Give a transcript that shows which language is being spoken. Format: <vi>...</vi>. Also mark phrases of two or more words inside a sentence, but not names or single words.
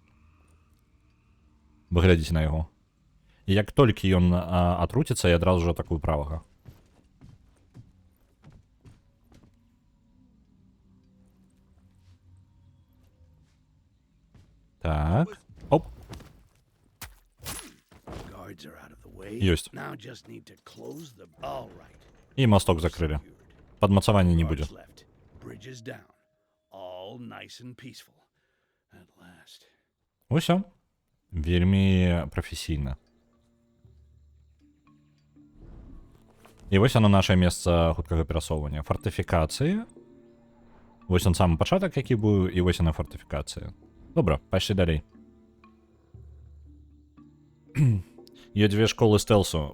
<be>Вы глядзіце на яго. І як толькі ён атруціцца, я адразу ж атакую правага. Так. Оп.</be> <en>Guards are out of the way.</en> <be>Ёсць.</be> <en>Now just need to close the. All right.</en> <be>І масток закрылі. Падмацавання не будзе.</be> <en>Guards left. Bridges down. All nice and peaceful. At last.</en> <be>Усё. Вельмі прафесійна. І вось</be> <ru>оно наше</ru> <be>месца хуткага перасоўвання. Фартыфікацыі. Вось он самы пачатак, які быў, і вось яна фартыфікацыя. Добра, пайшлі далей. Є дзве школы стэлсу.</be>